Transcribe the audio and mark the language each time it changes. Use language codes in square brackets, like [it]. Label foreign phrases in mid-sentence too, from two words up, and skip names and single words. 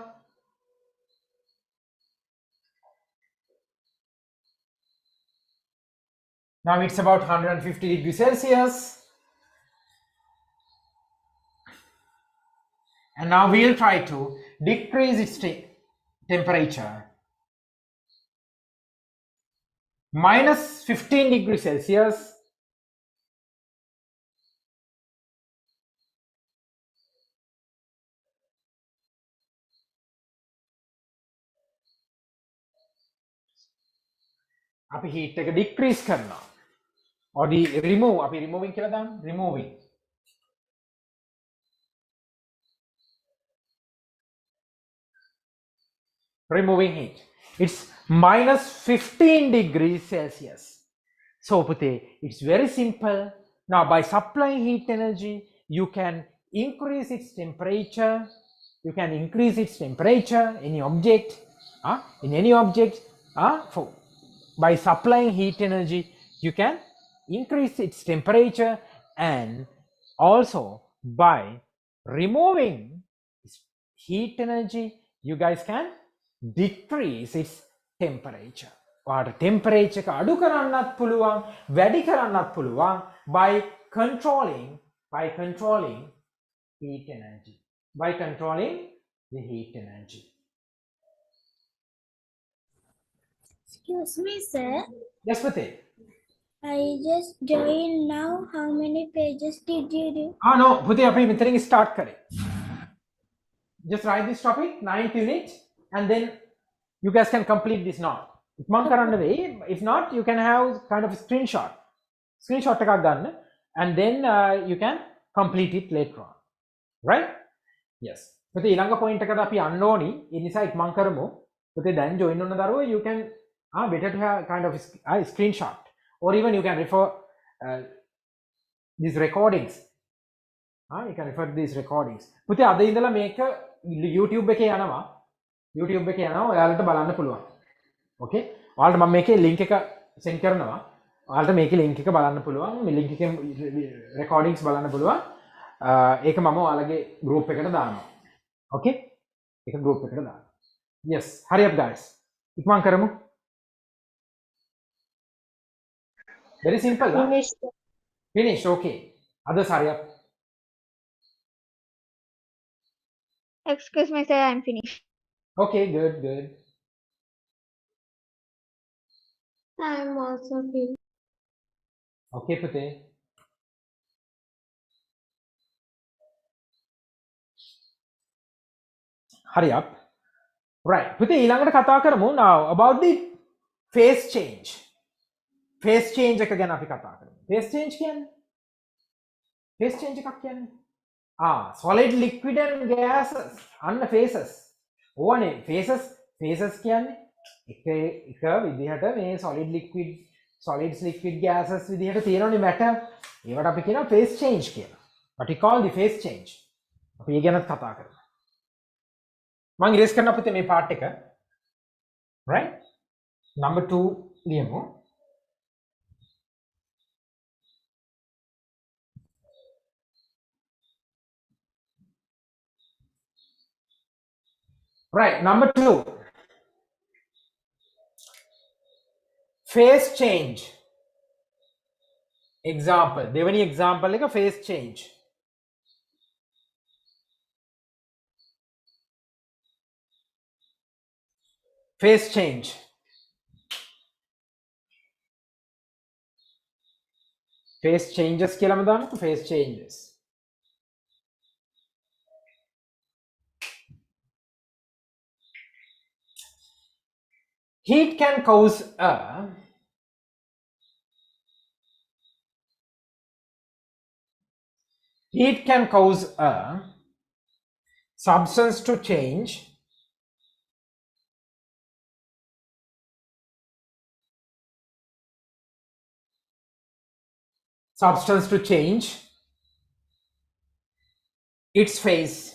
[en] Now it's about 150 degrees Celsius. And now we'll try to decrease its temperature. Minus 15 degrees Celsius. [si] අපි heat එක decrease කරනවා. [en] Or the remove, [si] අපි removing කියලා දාමු. [en] Removing heat. It's minus 15 degrees Celsius. So pute, it's very simple. Now by supplying heat energy, you can increase its temperature. You can increase its temperature in any object. In any object. By supplying heat energy, you can increase its temperature, and also by removing heat energy, you guys can decrease its temperature. [si] ඔයාට temperature එක අඩු කරන්නත් පුළුවන්, වැඩි කරන්නත් පුළුවන් [en] by controlling heat energy. By controlling the heat energy. Excuse me, sir. Yes, Pate. I just joined now. How many pages did you do? No, Pate, [si] අපි මෙතනින් start කරේ. [en] Just write this topic, 9th unit, and then you guys can complete this now. [si] If මං කරන්න වෙයි, [en] if not, you can have kind of a screenshot [si] එකක් ගන්න, [en] and then you can complete it later on. Right? Yes. [si] Pate ඊළඟ point එකට අපි යන්න ඕනි. ඒ නිසා ඉක්මන් කරමු. Pate දැන් join වෙන දරුවෝ, [en] you can better to have kind of a screenshot, or even you can refer these recordings. You can refer to these recordings. [si] පුතේ අද ඉඳලා මේක YouTube එකේ යනවා. ඔයාලට බලන්න පුළුවන්. Okay? ඔයාලට මම මේකේ link එක send කරනවා. ඔයාලට මේකේ link එක බලන්න පුළුවන්. මේ link එකේ recordings බලන්න පුළුවන්. ඒක මම ඔයාලගේ group එකට දානවා. Okay? ඒක group එකට දානවා. [en] Yes, hurry up guys. [si] ඉක්මන් කරමු. [en] Very simple. Finished. Okay. Others, hurry up. Excuse me, sir, I'm finished. Okay, good. I'm also feel. Okay පුතේ. Hurry up. Right. [si] පුතේ ඊළඟට කතා කරමු [en] now about the phase change. Phase change [si] එක ගැන අපි කතා කරමු. [en] Phase change [si] කියන්නේ? [en] Phase change [si] එකක් කියන්නේ? [en] solid, liquid and gases. [si] අන්න phases. ඕනේ phases කියන්නේ එක විදිහට මේ [en] solid liquid solids liquid gases [si] විදිහට තියෙනවනේ matter. ඒවට අපි කියනවා [en] phase change [si] කියලා. [en] What we call the phase change. [si] අපි ඒ ගැනත් කතා කරමු. මම ඉරේස් කරන්න පුතේ මේ part එක. [en] Right? Number 2 ලියමු. Right, number 2. Phase change. Example. දෙවෙනි example එක phase change. Phase change. Phase changes [si] කියලාම දාන්නකො [en] phase changes. Heat can cause a substance to change its phase.